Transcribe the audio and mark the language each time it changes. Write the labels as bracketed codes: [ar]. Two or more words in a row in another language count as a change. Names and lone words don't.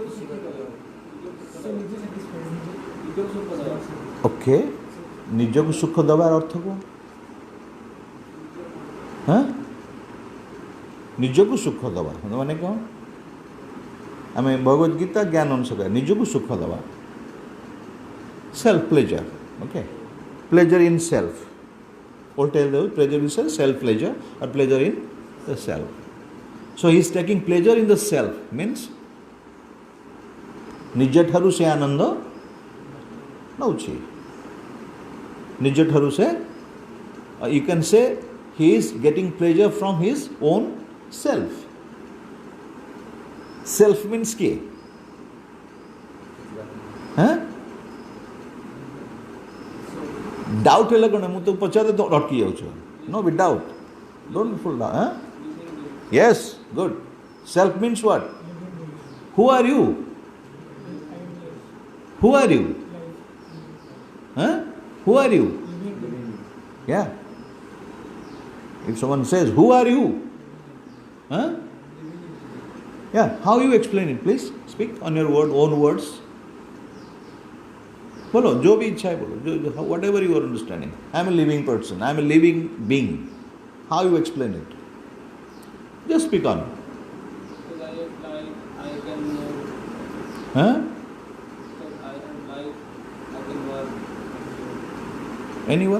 [en] Okay. [or] ନିଜକୁ ସୁଖ ଦେବାର ଅର୍ଥ କ'ଣ? ନିଜକୁ ସୁଖ ଦେବା ମାନେ କ'ଣ? ଆମେ ଭଗବତ ଗୀତା ଜ୍ଞାନ ଅନୁସାରେ ନିଜକୁ ସୁଖ ଦେବା, [en] self pleasure. Okay, pleasure in self. All tell them pleasure in self pleasure or pleasure in the self. So he is taking pleasure in the self means [or] ନିଜ ଠାରୁ ସେ ଆନନ୍ଦ ନଉଛି. ନିଜ ଠାରୁ ସେ, [en] you can say he is getting pleasure from his own self. Self means [or] କିଏ? Doubt ହେଲେ କ'ଣ? ମୁଁ ତ ପଚାରେ ତ ଅଟକି ଯାଉଛୁ. [en] No, with doubt. Don't full down. Yes, good. Self means what? Who are you? Who are you? Who are you? Yeah. If someone says, who are you? Yeah. How you explain it? Please speak on your own words. [hi] बोलो जो भी इच्छा है बोलो, [en] whatever you are understanding. I am a living person. I am a living being. How you explain it? Just speak on. I can work. Anyone?